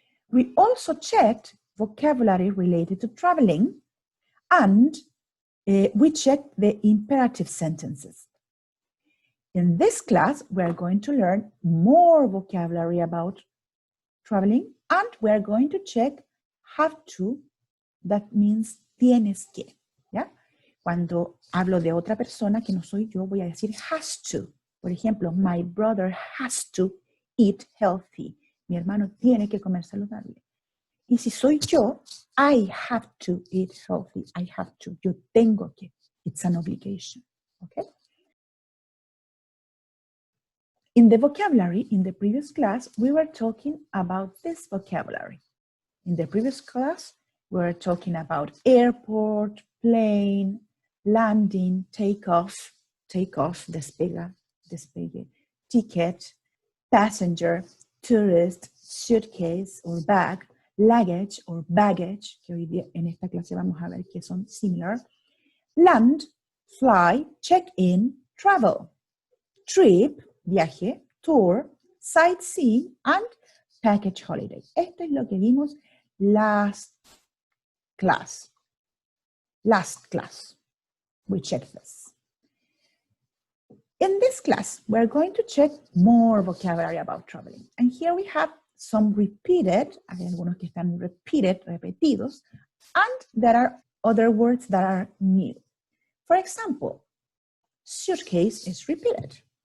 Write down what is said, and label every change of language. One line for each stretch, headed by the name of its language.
English: We also checked vocabulary related to traveling, and we checked the imperative sentences. In this class, we are going to learn more vocabulary about traveling, and we are going to check have to, that means
Spanish: tienes que. ¿Ya? Cuando hablo de otra persona que no soy yo, voy a decir
English: has to.
Spanish: Por ejemplo,
English: my brother has to eat healthy.
Spanish: Mi hermano tiene que comer saludable. Y si soy yo,
English: I have to eat healthy. I have to.
Spanish: Yo tengo que.
English: It's an obligation. Okay? In the vocabulary, in the previous class, we were talking about this vocabulary. In the previous class, we were talking about airport, plane, landing, takeoff, despegue, ticket, passenger, tourist, suitcase or bag, luggage or baggage,
Spanish: que hoy día en esta clase vamos a ver que son similar,
English: land, fly, check-in, travel, trip, viaje, tour, sightsee, and package holiday.
Spanish: Esto es lo que vimos
English: last class. We checked this. In this class, we're going to check more vocabulary about traveling. And here we have some repeated,
Spanish: hay algunos que están repetidos,
English: and there are other words that are new. For example, suitcase is repeated.